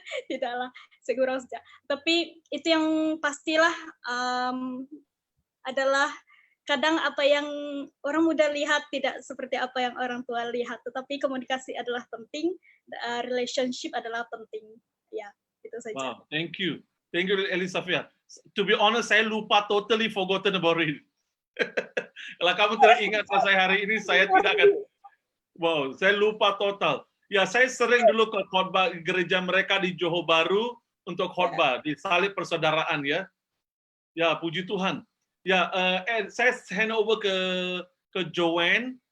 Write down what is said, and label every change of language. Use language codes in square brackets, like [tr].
[id] Tidaklah, segera saja. Tapi itu yang pastilah adalah kadang apa yang orang muda lihat tidak seperti apa yang orang tua lihat. Tetapi komunikasi adalah penting, relationship adalah penting. Ya, itu saja. [en] Wow, thank you Elisafia. To be honest, saya totally forgotten about it. [id] Kalau kamu tidak ingat selesai hari ini, saya tidak akan. Wow, saya lupa total. Ya, saya sering dulu ke khotbah gereja mereka di Johor Bahru untuk khotbah di Salib Persaudaraan, ya. Ya, puji Tuhan. Ya, saya [en] hand over [id] ke Joanne.